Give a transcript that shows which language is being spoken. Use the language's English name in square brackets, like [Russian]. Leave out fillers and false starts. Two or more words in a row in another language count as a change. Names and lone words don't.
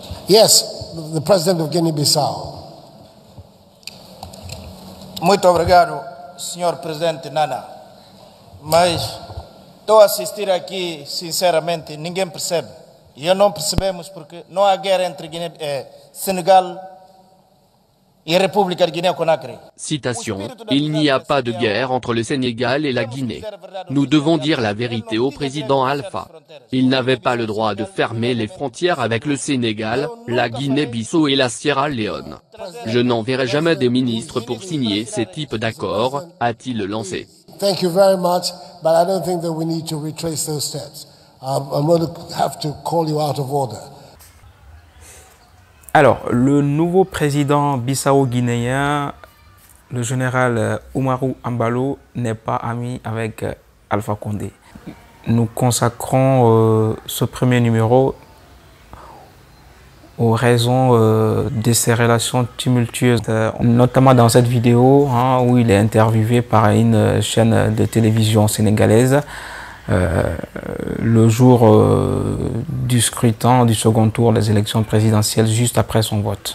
[English] Yes, the President of Guinea-Bissau. [Portuguese] Muito obrigado, Sr. Presidente Nana. Mas estou a assistir aqui, sinceramente, ninguém percebe. E não percebemos porque não há guerra entre Sénégal et République de Guinée-Conakry. [French] Citation, il n'y a pas de guerre entre le Sénégal et la Guinée. Nous devons dire la vérité au président Alpha. Il n'avait pas le droit de fermer les frontières avec le Sénégal, la Guinée-Bissau et la Sierra Leone. Je n'enverrai jamais des ministres pour signer ces types d'accords, a-t-il lancé. [English] Thank you very much, but I don't think that we need to retrace those steps. I'm going to have to call you out of order. [French] Alors, le nouveau président bissau-guinéen, le général Oumarou Embalo, n'est pas ami avec Alpha Condé. Nous consacrons ce premier numéro aux raisons de ces relations tumultueuses, notamment dans cette vidéo où il est interviewé par une chaîne de télévision sénégalaise le jour du scrutin du second tour des élections présidentielles, juste après son vote.